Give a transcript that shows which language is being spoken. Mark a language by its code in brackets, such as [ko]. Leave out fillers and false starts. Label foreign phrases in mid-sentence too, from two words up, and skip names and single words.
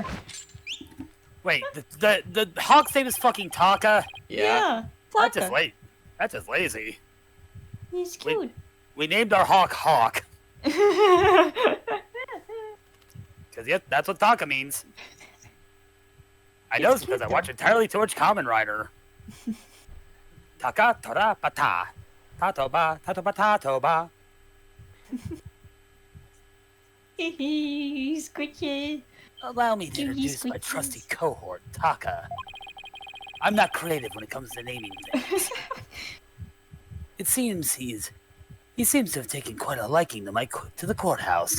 [en] Wait, the hawk's name is fucking Taka? Yeah, That's Taka. That's just lazy. He's cute. We named our hawk Hawk. Because yep, that's what Taka means. I know this because I watch entirely too much Kamen Rider. [ja] Taka tora pata. Tatoba, tatoba, tatoba. [en] Squishy. Allow me to introduce my trusty cohort, Taka. I'm not creative when it comes to naming things. It seems he seems to have taken quite a liking to the courthouse.